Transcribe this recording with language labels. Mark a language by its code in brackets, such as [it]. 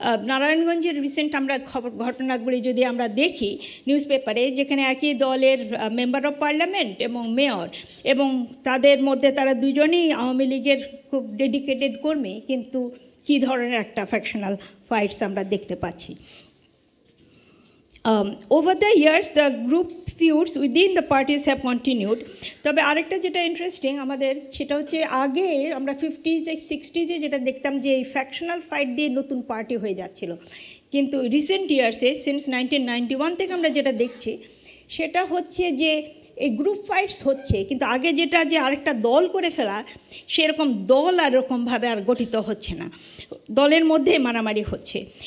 [bn] নারায়ণগঞ্জের রিসেন্ট আমরা ঘটনাগুলি যদি আমরা দেখি নিউজ পেপারে, যেখানে একই দলের মেম্বার অফ পার্লামেন্ট এবং মেয়র, এবং তাদের মধ্যে তারা দুজনেই আওয়ামী লীগের খুব ডেডিকেটেড কর্মী, কিন্তু কী ধরনের একটা ফ্যাকশনাল ফাইটস আমরা দেখতে পাচ্ছি। [en] Over the years, the group feuds within the parties have continued. [bn] তবে আরেকটা যেটা ইন্টারেস্টিং আমাদের, সেটা হচ্ছে আগে আমরা 50s 60s যেটা দেখতাম যে এই ফ্যাকশনাল ফাইট দিয়ে নতুন পার্টি হয়ে যাচ্ছিল, কিন্তু রিসেন্ট ইয়ার্সে সিন্স 1991 থেকে আমরা যেটা দেখছি সেটা হচ্ছে যে এই গ্রুপ ফাইটস হচ্ছে, কিন্তু আগে যেটা যে আরেকটা দল করে ফেলা, সেরকম দল আর এরকমভাবে আর গঠিত হচ্ছে না, দলের মধ্যে মারামারি হচ্ছে।